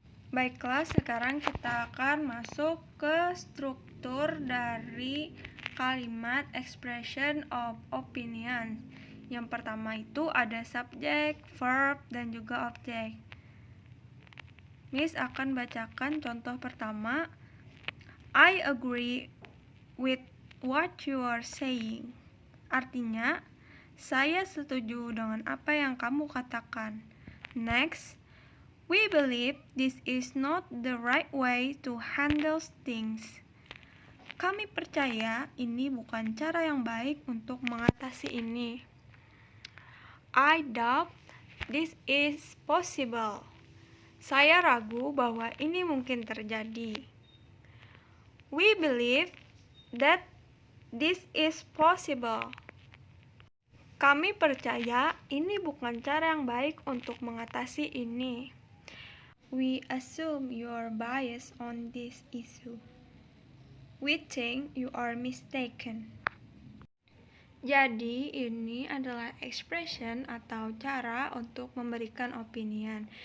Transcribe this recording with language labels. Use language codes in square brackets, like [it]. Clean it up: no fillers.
[id] Baiklah, sekarang kita akan masuk ke struktur dari kalimat expression of opinion. Yang pertama itu ada subject, verb, dan juga object. Miss akan bacakan contoh pertama. [en] I agree with what you are saying. [id] Artinya, saya setuju dengan apa yang kamu katakan. [en] Next, we believe this is not the right way to handle things. [id] Kami percaya ini bukan cara yang baik untuk mengatasi ini. [en] I doubt this is possible. [id] Saya ragu bahwa ini mungkin terjadi. [en] We believe that this is possible. [id] Kami percaya ini bukan cara yang baik untuk mengatasi ini. [en] We assume you are biased on this issue. We think you are mistaken. [id] Jadi, ini adalah expression atau cara untuk memberikan opinion.